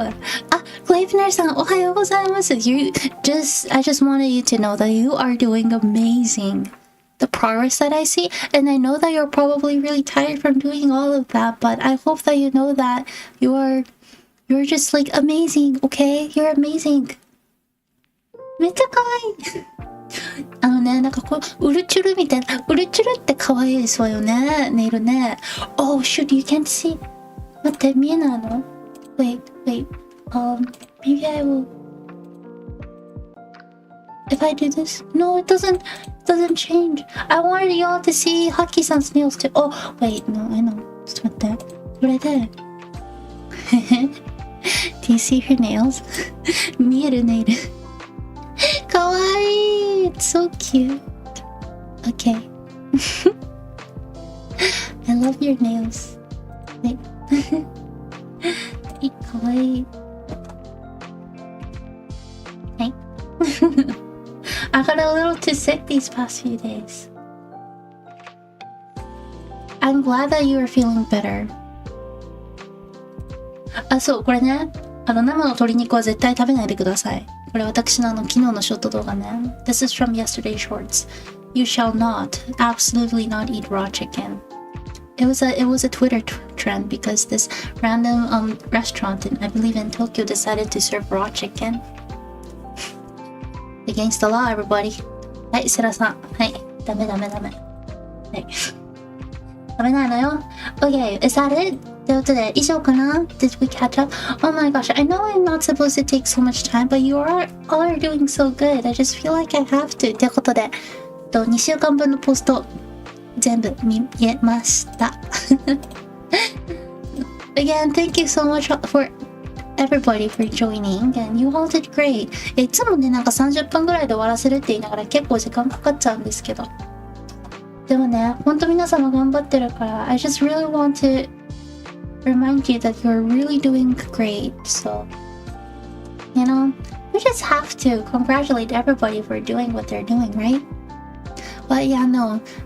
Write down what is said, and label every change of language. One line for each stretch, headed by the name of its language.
Japanese: あ、クレイプナーさんおはようございます。
English: I just wanted you to know that you are doing amazing. The progress that I see, and I know that you're probably really tired from doing all of that, but I hope that you know that you're just like amazing, okay? You're amazing.
Japanese: めっちゃ可愛い。なんかこうウルチュルみたいな、ウルチュルって可愛いですわよね、ネイルね。
English: Oh shoot, you can't see.
Japanese: 待って、見えないの？
English: Wait, maybe I will. If I do this, no, it doesn't change. I wanted y'all to see Haki-san's nails too. Oh, wait, no, I know.
Japanese: ちょっと待って。これで。
English: Do you see her nails?
Japanese: 見えるネイル。かわいい。
English: It's so cute. Okay. I love your nails. Wait.
Japanese: かわいい。はい。
English: I got a little too sick these past few days. I'm glad that you are feeling better.
Japanese: あ、そう、これね。生の鶏肉は絶対食べないでください。これ私の昨日のショート動画ね。
English: This is from yesterday's shorts. You shall not, absolutely not eat raw chicken. It was a Twitter trend because this random restaurant in, I believe in Tokyo, decided to serve raw chicken. Against the law, everybody.
Japanese: はい、セラさん。はい。ダメ。はい。ダメないのよ。
English: Okay, is that it?
Japanese: ということで、以上かな？
English: Did we catch up? Oh my gosh, I know I'm not supposed to take so much time, but you all are doing so good. I just feel like I have to.
Japanese: ということで、2週間分のポスト、全部見えました。
English: Again, thank you so much for everybody for joining, and you all did great.
Japanese: いつもね、なんか30分ぐらいで終わらせるって言いながら結構時間かかっちゃうんですけど。でもね、ほんと皆様頑張ってるから、
English: I just really want to remind you that you're really doing great. So, you know, we just have to congratulate everybody for doing what they're doing, right? But yeah, no.